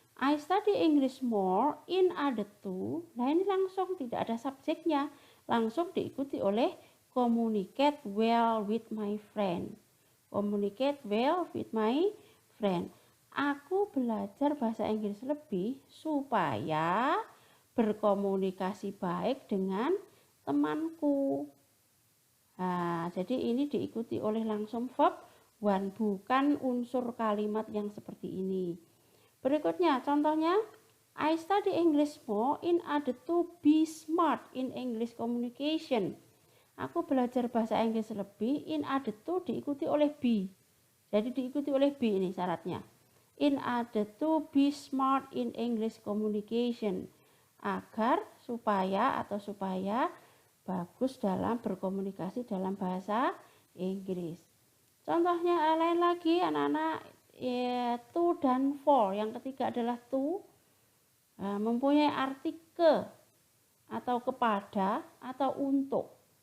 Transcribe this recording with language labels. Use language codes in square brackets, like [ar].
[en] I study English more in order to. [id] Nah, ini langsung tidak ada subjeknya, langsung diikuti oleh [en] communicate well with my friend. Communicate well with my friend. [id] Aku belajar bahasa Inggris lebih supaya berkomunikasi baik dengan temanku. Nah, jadi ini diikuti oleh langsung verb one, bukan unsur kalimat yang seperti ini. Berikutnya, contohnya, [en] I study English more in order to be smart in English communication. [id] Aku belajar bahasa Inggris lebih, [en] in order to [id] diikuti oleh be. Jadi diikuti oleh be ini syaratnya. [en] In order to be smart in English communication. [id] Agar supaya bagus dalam berkomunikasi dalam bahasa Inggris. Contohnya lain lagi anak-anak, to dan for. Yang ketiga adalah to, mempunyai arti ke atau kepada atau untuk.